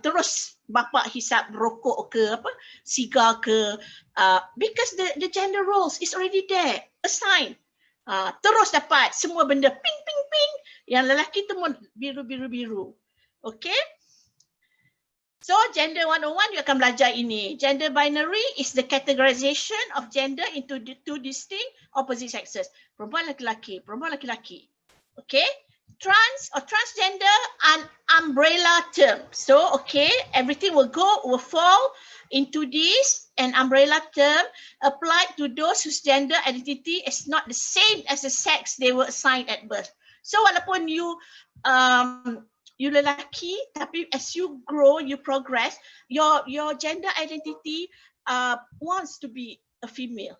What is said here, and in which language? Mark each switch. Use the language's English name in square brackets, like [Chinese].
[Malay] Terus bapa hisap rokok ke apa, sigar ke, [English] because the gender roles is already there, assigned. [Malay] Terus dapat semua benda ping ping ping, yang lelaki tu biru biru biru. Okay? [English] So [Malay] gender 101 you akan belajar ini. [English] Gender binary is the categorization of gender into the two distinct opposite sexes. [Malay] Perempuan laki-laki, perempuan laki-laki. [English] Okay? Trans or transgender, an umbrella term. So okay, everything will fall into this, an umbrella term applied to those whose gender identity is not the same as the sex they were assigned at birth. So [Malay] walaupun [English] you [Malay] lelaki, tapi [English] as you grow, you progress, your gender identity wants to be a female.